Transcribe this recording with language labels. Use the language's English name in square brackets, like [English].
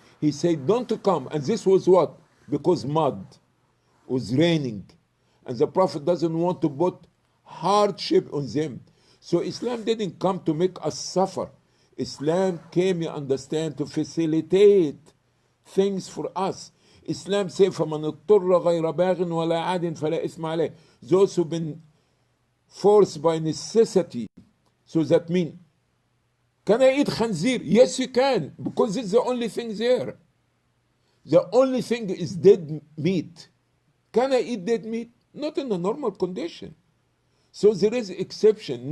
[English] He said, don't come. And this was what? Because mud was raining. And the Prophet doesn't want to put hardship on them. So Islam didn't come to make us suffer. Islam came, you understand, to facilitate things for us. Islam said, [Arabic] فَمَنِ اضْطُرَّ غَيْرَ بَاغٍ وَلَا عَادٍ فَلَا إِثْمَ عَلَيْهِ. [English] Those who've been forced by necessity. So that means, can I eat khanzir? Yes, you can, because it's the only thing there. The only thing is dead meat. Can I eat dead meat? Not in a normal condition. So there is exception.